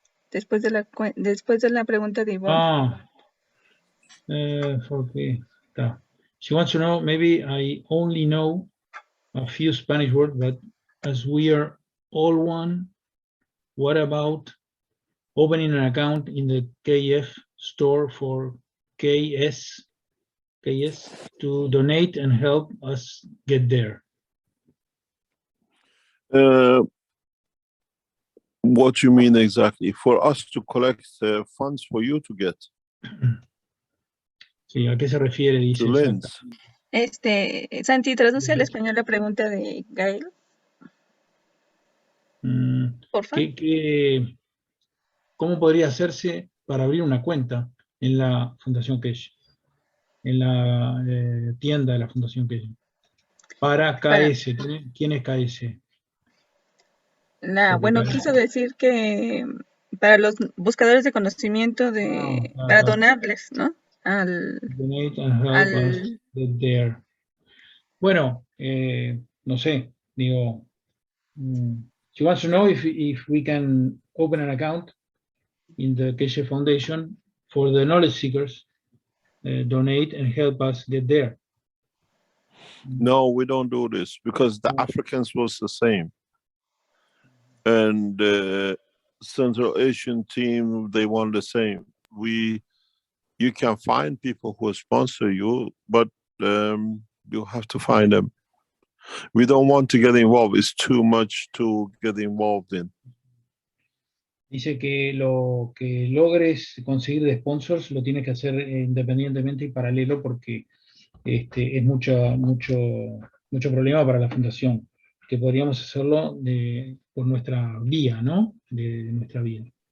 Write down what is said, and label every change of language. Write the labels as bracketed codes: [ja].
[es] Después de la pregunta de Ivonne. [en] Okay. She wants to know, maybe I only know a few Spanish words, but as we are all one, what about opening an account in the KF store for KS to donate and help us get there? What you mean exactly? For us to collect funds for you to get [es] Sí, ¿a qué se refiere? Dice [en] to lends. [es] Santi, traduce al español la pregunta de Gael, porfa. ¿Cómo podría hacerse para abrir una cuenta en la Fundación Keshe? En la tienda de la Fundación Keshe. Para KS. ¿Quién es KS? Bueno, quiso decir que para los buscadores de conocimiento para donarles, ¿no? [en] Donate and help us get there. [es] Bueno, no sé, digo, [en] she wants to know if we can open an account in the Keshe Foundation for the knowledge seekers, donate and help us get there. No, we don't do this because the Africans was the same. And the Central Asian team, they want the same. You can find people who sponsor you, but you have to find them. We don't want to get involved. It's too much to get involved in. [es] Dice que lo que logres conseguir de sponsors lo tienes que hacer independientemente y paralelo porque es mucho problema para la fundación, que podríamos hacerlo por nuestra vía, ¿no? De nuestra vía.